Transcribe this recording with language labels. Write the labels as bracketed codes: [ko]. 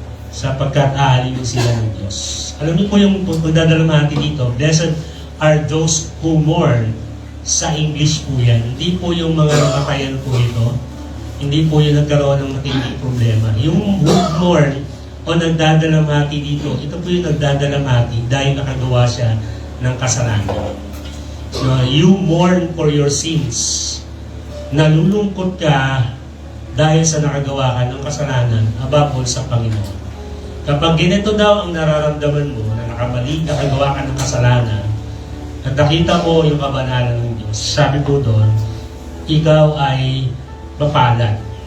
[tl] Sapagkat aalawin sila ng Diyos. Alam niyo po yung magdadalamhati dito, [en] blessed are those who mourn. [tl] Sa English po yan. Hindi po yung mga namatayan po ito. Hindi po yung nagkaroon ng matinding problema. Yung mourn o nagdadalamhati dito, ito po yung nagdadalamhati dahil nakagawa siya ng kasalanan. [en] So, you mourn for your sins. [tl] Nalulungkot ka dahil sa nakagawa ka ng kasalanan above all sa Panginoon. Kapag ganito daw ang nararamdaman mo, na nakamali, nakagawa ka ng kasalanan, at nakita mo yung kabanalan ng Diyos, sabi po doon, ikaw ay mapalad.